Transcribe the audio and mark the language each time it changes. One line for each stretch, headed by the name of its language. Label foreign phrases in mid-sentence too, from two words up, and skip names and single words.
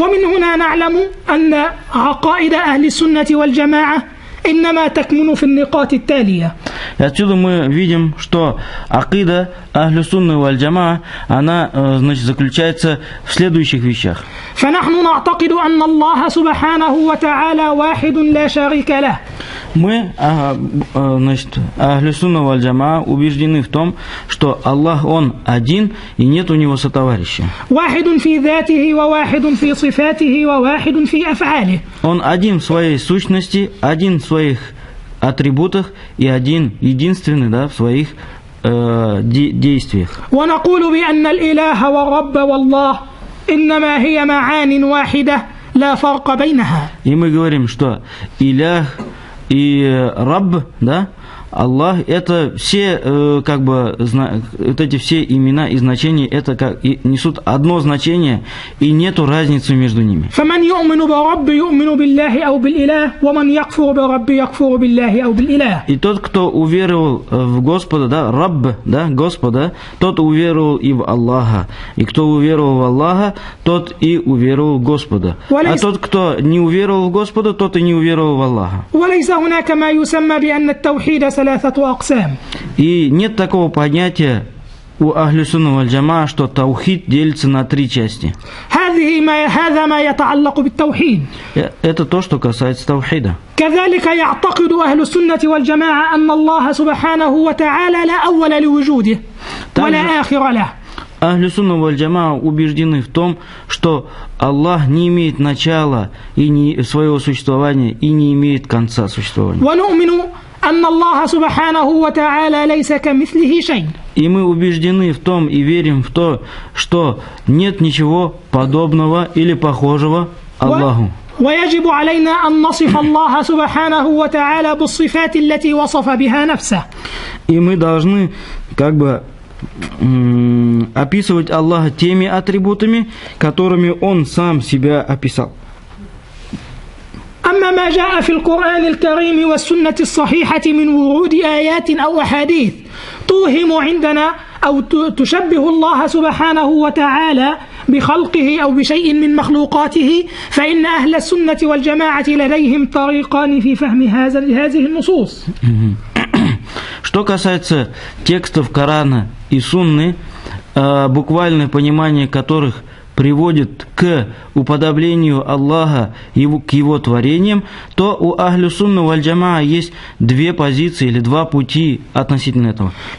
Arabic: عقائد أهل السنة والجماعة إنما تكمن في النقاط التالية.
Russian: И отсюда мы видим, что
Arabic: عقيدة أهل السنة والجماعة,
Russian: она, значит, заключается в следующих вещах.
Arabic: فنحن نعتقد أن الله سبحانه وتعالى واحد لا شريك له.
Russian: Мы, значит,
Arabic: أهل السنة والجماعة
Russian: убеждены в том, что Аллах, Он один, и нет у Него сотоварища.
Arabic: واحد في ذاته وواحد في صفاته وواحد في أفعاله.
Russian: Он один в своей сущности, один в своих атрибутах и один, единственный, да, в своих действиях.
Arabic: ونقول بأن الإله والرب والله إنما هي معان واحدة لا فرق بينها.
Russian: И мы говорим, что илях и рабб, да, Аллах, это все, как бы, вот эти все имена и значения, это как, несут одно значение, и нету разницы между ними.
Arabic: فمن يؤمن برب يؤمن بالله أو بالإله ومن يكفر برب يكفر بالله أو بالإله.
Russian: И тот, кто уверовал в Господа, да, рабб, да, Господа, тот уверовал и в Аллаха. И кто уверовал в Аллаха, тот и уверовал в Господа. А тот, кто не уверовал в Господа, тот и не уверовал в Аллаха.
Arabic: وليس هناك ما يسمى بأن التوحيد ثلاثة أقسام.
Russian: И нет такого понятия у
Arabic: أهل السنة والجماعة,
Russian: что таухид делится на три части.
Arabic: هذا ما يتعلق بالتوحيد.
Russian: Это то, что касается таухида.
Arabic: كذلك يعتقد أهل السنة والجماعة أن الله سبحانه وتعالى لا أول لوجوده ولا آخر له. أهل السنة والجماعة
Russian: убеждены в том, что Аллах не имеет начала и своего существования и не имеет конца существования.
Arabic: أن الله سبحانه وتعالى ليس كمثله شيء.
Russian: И мы убеждены в том и верим в то, что нет ничего подобного или похожего Аллаху.
Arabic: ويجب علينا أن نصف الله سبحانه وتعالى بالصفات التي وصف بها نفسه.
Russian: И мы должны как бы описывать Аллаха теми атрибутами, которыми Он сам себя описал.
Arabic: أما ما جاء في القرآن الكريم والسنة الصحيحة من ورود آيات أو أحاديث توهم عندنا أو تشبه الله سبحانه وتعالى بخلقه أو بشيء من مخلوقاته فإن أهل السنة والجماعة لديهم طريقان في فهم هذه النصوص.
Russian: Что касается текстов Корана и Сунны, буквальное понимание которых приводит к уподоблению Аллаха к Его творениям, то у
Arabic: أهل السنة والجماعة
Russian: есть две позиции или два пути относительно этого.